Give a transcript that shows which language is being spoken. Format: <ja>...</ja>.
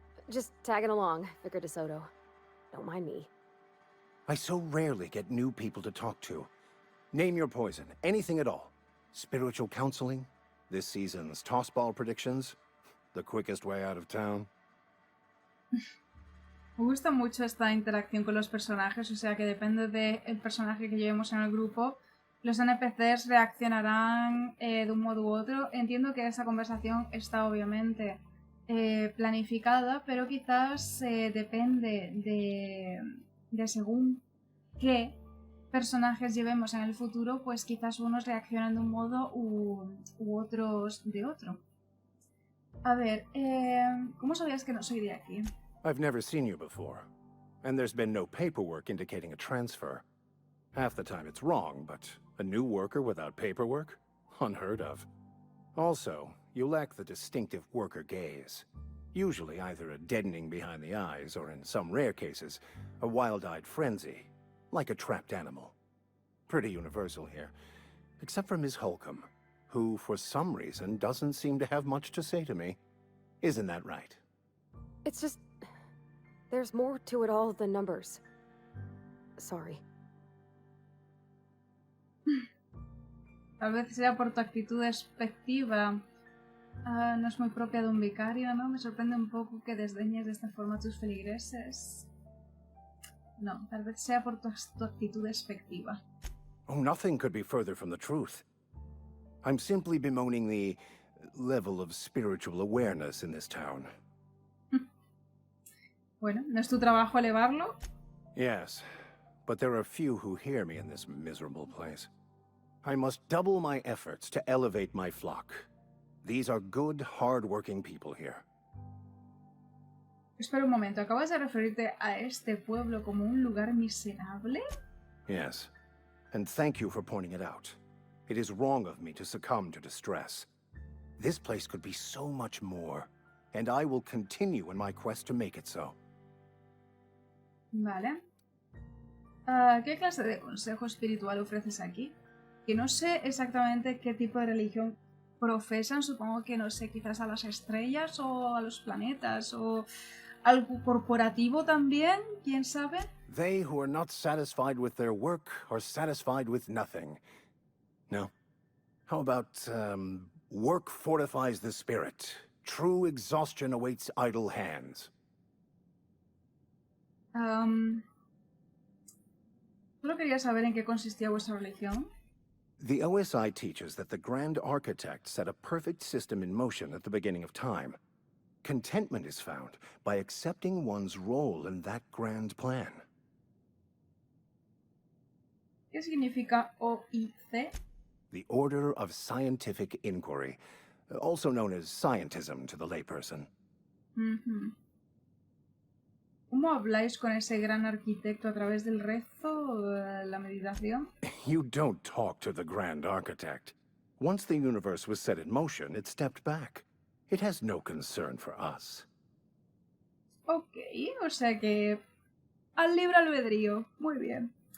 <en>Just tagging along, Vicar de Soto. Don't mind me. I so rarely get new people to talk to. Name your poison, anything at all. Spiritual counseling? This season's tossball predictions? The quickest way out of town?</en> <es>Me gusta mucho esta interacción con los personajes, o sea que depende del personaje que llevemos en el grupo, los NPCs reaccionarán de un modo u otro. Entiendo que esa conversación está obviamente planificada, pero quizás depende de según qué personajes llevemos en el futuro, pues quizás unos reaccionan de un modo u otros de otro. A ver, ¿cómo sabías que no soy de aquí?</es> <en>I've never seen you before, and there's been no paperwork indicating a transfer. Half the time it's wrong, but a new worker without paperwork? Unheard of. Also, you lack the distinctive worker gaze. Usually either a deadening behind the eyes, or in some rare cases, a wild-eyed frenzy, like a trapped animal. Pretty universal here, except for Ms. Holcomb, who, for some reason, doesn't seem to have much to say to me. Isn't that right? It's just... there's more to it all than numbers. Sorry.</en> <es>Tal vez sea por tu actitud despectiva. No es muy propia de un vicario, ¿no? Me sorprende un poco que desdeñes de esta forma a tus feligreses. No, tal vez sea por tu actitud despectiva.</es> <en>Oh, nothing could be further from the truth. I'm simply bemoaning the level of spiritual awareness in this town.</en> <es>Bueno, ¿no es tu trabajo elevarlo?</es> <en>Yes, but there are few who hear me in this miserable place. I must double my efforts to elevate my flock. These are good, hard-working people here.</en> <es>Espera un momento, ¿acabas de referirte a este pueblo como un lugar miserable?</es> <en>Yes, and thank you for pointing it out. It is wrong of me to succumb to distress. This place could be so much more, and I will continue in my quest to make it so.</en> <es>Vale. ¿Qué clase de consejo espiritual ofreces aquí? Que no sé exactamente qué tipo de religión profesan, supongo que no sé, quizás a las estrellas o a los planetas o algo corporativo también, ¿quién sabe?</es> <en>They who are not satisfied with their work are satisfied with nothing. No. How about, work fortifies the spirit. True exhaustion awaits idle hands.</en> <es>Solo quería saber en qué consistía vuestra religión.</es> <en>The OSI teaches that the Grand Architect set a perfect system in motion at the beginning of time. Contentment is found by accepting one's role in that grand plan.</en> <es>¿Qué significa OIC?</es> <en>The Order of Scientific Inquiry, also known as scientism to the layperson.</en> <es>¿Cómo habláis con ese gran arquitecto a través del rezo, la meditación?</es> <en>You don't talk to the Grand Architect. Once the universe was set in motion, it stepped back. It has no concern for us.</en> <es>Ok, o sea que al libre albedrío. Muy bien.</es>